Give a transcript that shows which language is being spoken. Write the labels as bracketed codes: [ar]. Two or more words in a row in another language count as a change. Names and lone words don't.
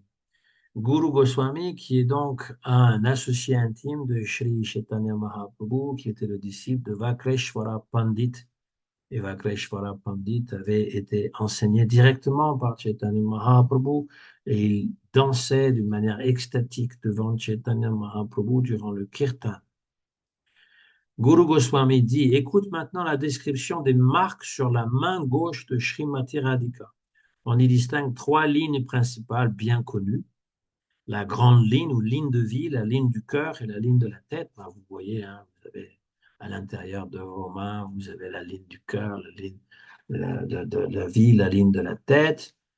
[fr] Guru Goswami, qui est donc un associé intime de Sri Chaitanya Mahaprabhu, qui était le disciple de Vakreshwara Pandit. Et Vakreshwara Pandit avait été enseigné directement par Chaitanya Mahaprabhu et il dansait d'une manière extatique devant Chaitanya Mahaprabhu durant le kirtan. Guru Goswami dit, écoute maintenant la description des marques sur la main gauche de Srimati Radhika. On y distingue trois lignes principales bien connues. La grande ligne ou ligne de vie, la ligne du cœur et la ligne de la tête. Ben, vous voyez, hein, vous avez à l'intérieur de vos mains, vous avez la ligne du cœur, la ligne de la vie, la ligne de la tête.